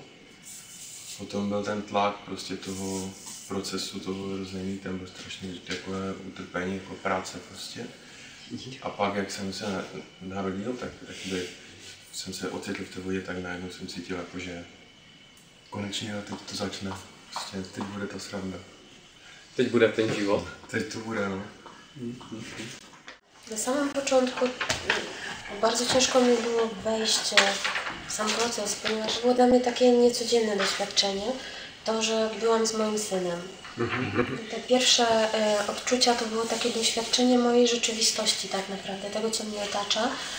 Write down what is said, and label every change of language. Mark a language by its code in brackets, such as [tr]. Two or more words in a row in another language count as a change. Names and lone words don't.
[cs] Potom byl ten tlak prostě toho procesu, toho rození, ten byl strašně jako utrpení, jako práce prostě. A pak, jak jsem se narodil, tak jakoby jsem se ocitl v té vodě, tak najednou jsem cítil, jako, že konečně teď to začne. Prostě teď bude ta sranda. Teď bude ten život? Teď to bude, no. [pl] Na samym początku bardzo ciężko mi było wejść w sam proces, ponieważ było dla mnie takie niecodzienne doświadczenie, to, że byłam z moim synem. Te pierwsze odczucia to było takie doświadczenie mojej rzeczywistości tak naprawdę, tego co mnie otacza.